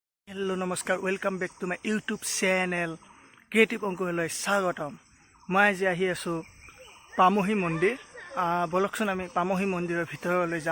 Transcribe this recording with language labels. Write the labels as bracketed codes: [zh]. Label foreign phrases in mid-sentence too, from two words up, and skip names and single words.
[en] हेलो नमस्कार welcome back to my YouTube channel क्रिएटिव अंकुरলৈ स्वागतम। [hi] मैं आज [as] आহি আছো পামহি মন্দিৰ। বলকচোন আমি পামহি মন্দিৰৰ ভিতৰলৈ যাওঁ।